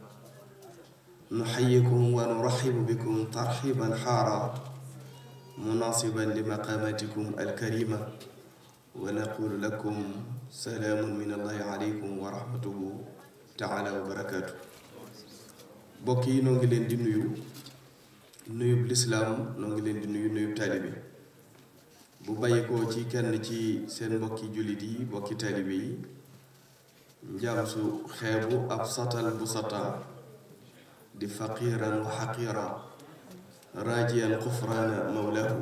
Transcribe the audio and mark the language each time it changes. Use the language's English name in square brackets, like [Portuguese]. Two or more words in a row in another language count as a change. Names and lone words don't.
[Arabic] نحييكم ونرحب بكم ترحيبا حارا مناسبا لمقاماتكم الكريمة، ونقول لكم سلام من الله عليكم ورحمته تعالى وبركاته. [Wolof] mbokki noo ngi leen di nuyu l'islam noo ngi leen di nuyu taalibe bu bàyyikoo ci kenn ci seen mbokki jullit yi mbokki taalibe yi njaam su xeebu ab satal bu sata di [Arabic] فقيرا وحقيرا راجيا غفران مولاه.